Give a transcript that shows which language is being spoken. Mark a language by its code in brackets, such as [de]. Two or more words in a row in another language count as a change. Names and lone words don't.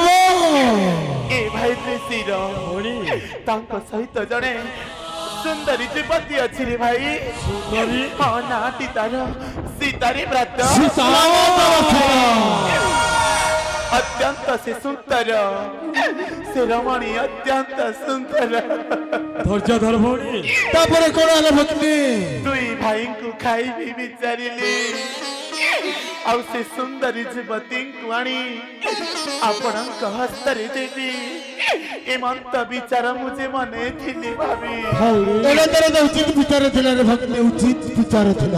[or] ଏ ଭାଇ ତ୍ରିଶିର ତାଙ୍କ ସହିତ ଜଣେ ସୁନ୍ଦରୀ ଯୁବତୀ ଅଛି ରେ ଭାଇ। ହଁ ନାଟି ତାର ସୀତାରେ ବ୍ରତ ଅତ୍ୟନ୍ତ ସେ ସୁନ୍ଦର ସେ ରମଣୀ ଅତ୍ୟନ୍ତ ସୁନ୍ଦର। ଧୈର୍ଯ୍ୟ ଧର ଭଉଣୀ। ତାପରେ କଣ ହେଲା ଭଗ୍নী? ଦୁଇ ଭାଇଙ୍କୁ ଖାଇବି ବିଚାରିଲି ଆଉ ସେ ସୁନ୍ଦରୀ ଯୁବତୀଙ୍କୁ ଆଣି ଆପଣଙ୍କ ହସ୍ତରେ ଦେବି ଏମନ୍ତ ବିଚାର ମୁଁ ଯେ ମନେ ଥିଲି ଭାବି। ଏଇଟା ତାର ତ ଉଚିତ ବିଚାର ଥିଲା ରେ ଭଗ୍নী, ଉଚିତ ବିଚାର ଥିଲା।